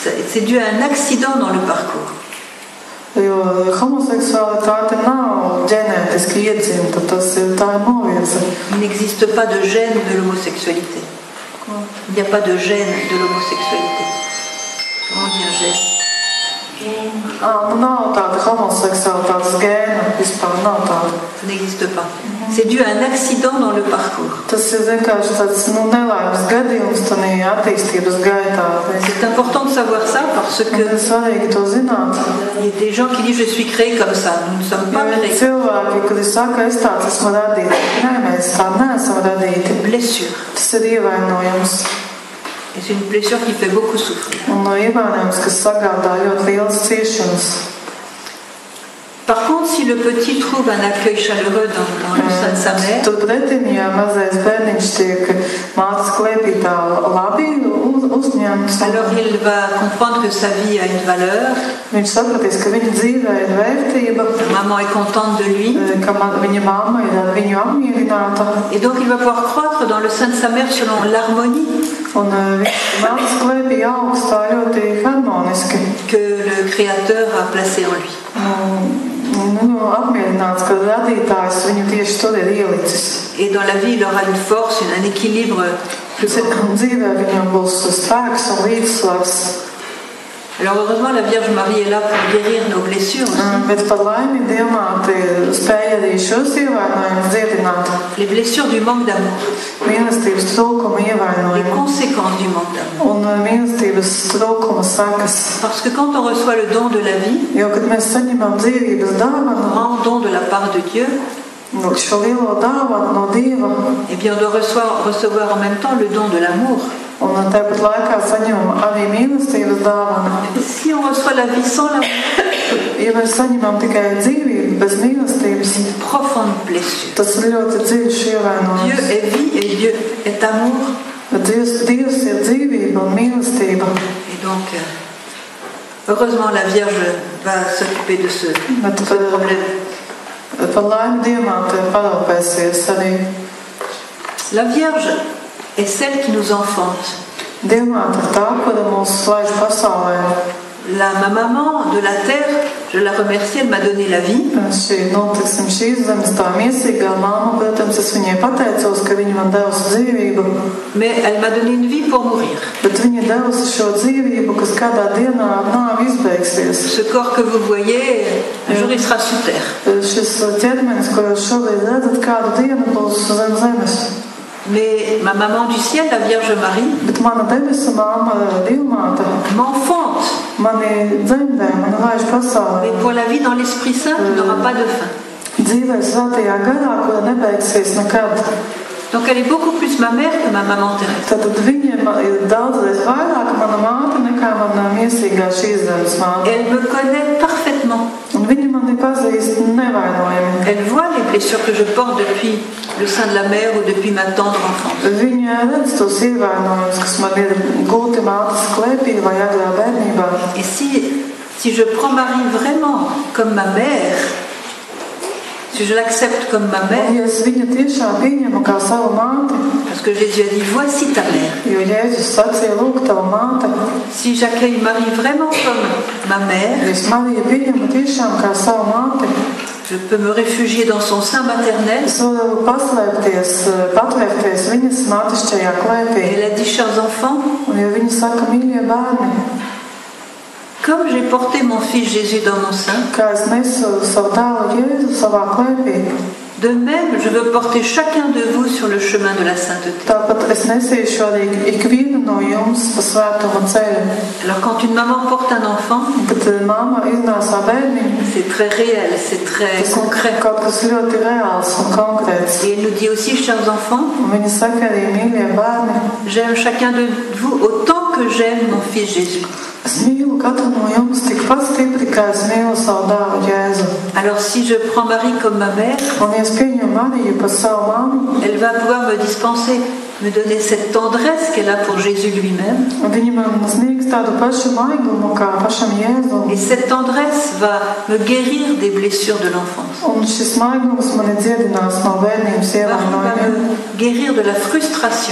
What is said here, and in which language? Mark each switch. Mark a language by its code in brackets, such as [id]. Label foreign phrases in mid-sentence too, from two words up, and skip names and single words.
[fr] c'est dû à un accident dans le parcours. [lv] Jo homoseksualitāte nav ģenētiski iedzimta, tā ir novirze. [fr] Il n'existe pas de gène de l'homosexualité. Il n'y a pas de gène de l'homosexualité. Comment dire gène? [lv] Nav tāda homoseksualitātes gēna, vispār nav tāda. [fr] Ça n'existe pas. C'est dû à un accident dans le parcours. [lv] Tas ir vienkārši tāds nelaimes gadījums tajā attīstības gaitā. [fr] C'est important de savoir ça parce que [lv] ir svarīgi to zināt. [fr] Il y a des gens qui disent je suis créé comme ça. Nous ne sommes pas créés. [lv] Cilvēki, kuri saka, es tāds esmu radīts. Nē, mēs tā neesam radīti. [fr] Blessure. [lv] Tas ir ievainojums. [fr] Et c'est une blessure qui fait beaucoup souffrir. [lv] Un ievainojums, kas sagādā ļoti lielas ciešanas. [fr] Par contre, si le petit trouve un accueil chaleureux dans le sein de sa mère, [lv] turpretim, ja mazais bērniņš tiek mātes klēpī tā labi uzņemts, [fr] alors il va comprendre que sa vie a une valeur. [lv] Viņš sapratīs, ka viņa dzīvē ir vērtība. [fr] Maman est contente de lui. [lv] Ka viņa mamma ir ar viņu apmierināta. [fr] Et donc il va pouvoir croître dans le sein de sa mère selon l'harmonie. [lv] Un viņš mātes klēpī augstā ļoti harmoniski. [fr] Que le Créateur a placé en lui. [lv] Apmierināts, ka radītājs viņu tieši tur ir ielicis. [fr] Et dans la vie, il aura une force, un équilibre. [lv] Dzīvē viņam būs spēks un līdzsvars. [fr] Alors heureusement, la Vierge Marie est là pour guérir nos blessures aussi. [lv] Bet par laimi Dievmāte spēja arī šos ievainojumus dziedināt. [fr] Les blessures du manque d'amour. [lv] Mīlestības trūkuma ievainojumi. [fr] Les conséquences du manque d'amour. [lv] Un mīlestības trūkuma sekas. [fr] Parce que quand on reçoit le don de la vie, [lv] jo, kad mēs saņemam dzīvības dāvanu, [fr] grand don de la part de Dieu, [lv] šo lielo dāvanu no Dieva, [fr] eh bien on doit recevoir en même temps le don de l'amour. [lv] Un tāpat laikā saņemam arī mīlestības dāvanu. [fr] Si on reçoit la vie sans l'amour, [lv] ja mēs saņemam tikai dzīvību bez mīlestības, [fr] une profonde blessure. [lv] Tas ir ļoti dziļš ievainojums. [fr] Dieu est vie et Dieu est amour. [lv] Dievs ir dzīvība un mīlestība. [fr] Et donc, heureusement, la Vierge va s'occuper de ce problème. [lv] Par laimi Dievmāte parūpēsies arī. [fr] La Vierge est celle qui nous enfante. [lv] Dievmāte ir tā, kura mūs laiž pasaulē. [fr] Ma maman de la terre, je la remercie, elle m'a donné la vie. [lv] Šīs zemes tā miesīgā mamma, protams, es viņai pateicos, ka viņa man devusi dzīvību. [fr] Mais elle m'a donné une vie pour mourir. [lv] Bet viņa devusi šo dzīvību, kas kādā dienā ar nāvi izbeigsies. [fr] Ce corps que vous voyez, un jour il sera sous terre. [lv] Šis ķermenis, ko jūs šobrīd redzat, kādu dienu būs zem zemes. [fr] Mais ma maman du ciel, la Vierge Marie, [lv] bet mana debesu mamma, Dievmāte, [fr] m'enfante. [lv] Mani dzemdē, mani laiž pasaulē. [fr] Mais pour la vie dans l'Esprit Saint, il n'aura pas de fin. [lv] Dzīvē svētajā garā, kura nebeigsies nekad. [fr] Donc elle est beaucoup plus ma mère que ma maman Thérèse. [lv] Tad viņa ir daudzreiz vairāk mana māte nekā mana miesīgā šīs zemes māte. [fr] Elle me connaît parfaitement. [lv] Un viņa mani pazīst nevainojami. [fr] Elle voit les blessures que je porte depuis le sein de la mère ou depuis ma tendre enfance. [lv] Viņa redz tos ievainojumus, kas man ir gūti mātes klēpī vai agrā bērnībā. [fr] Et si je prends Marie vraiment comme ma mère, si je l'accepte comme ma mère, [lv] ja es viņu tiešām pieņemu kā savu māti, [fr] parce que Jésus a dit voici ta mère. [lv] Jo Jēzus sacīja, lūk, tava māte. [fr] Si j'accueille Marie vraiment comme ma mère, [lv] es Mariju pieņemu tiešām kā savu māti, [fr] je peux me réfugier dans son sein maternel. [lv] Es varu patvērties viņas mātišķajā klēpī. [fr] Elle a dit, chers enfants, [lv] un jo viņa saka, mīļie bērni, [fr] comme j'ai porté mon fils Jésus dans mon sein, [lv] kā es nesu savu dēlu Jēzu savā klēpī, [fr] de même je veux porter chacun de vous sur le chemin de la sainteté. [lv] Tāpat es nesīšu arī ikvienu no jums pa svētuma ceļu. [fr] Alors quand une maman porte un enfant, [lv] kad mamma iznāsā bērniņu, [fr] c'est très réel, c'est très concret. [lv] Kaut kas ļoti reāls un konkrēts. [fr] Et elle nous dit aussi, chers enfants, [lv] un viņa saka arī, mīļie bērni, [fr] j'aime chacun de vous autant que j'aime mon fils Jésus. [lv] Es mīlu katru no jums tikpat stipri, kā es mīlu savu dēlu Jēzu. [fr] Alors si je prends Marie comme ma mère, [lv] un ja es pieņemu Mariju par savu mammu, [fr] elle va pouvoir me dispenser me donner cette tendresse qu'elle a pour Jésus lui-même. Et cette tendresse va me guérir des blessures de l'enfance. Va me guérir de la frustration.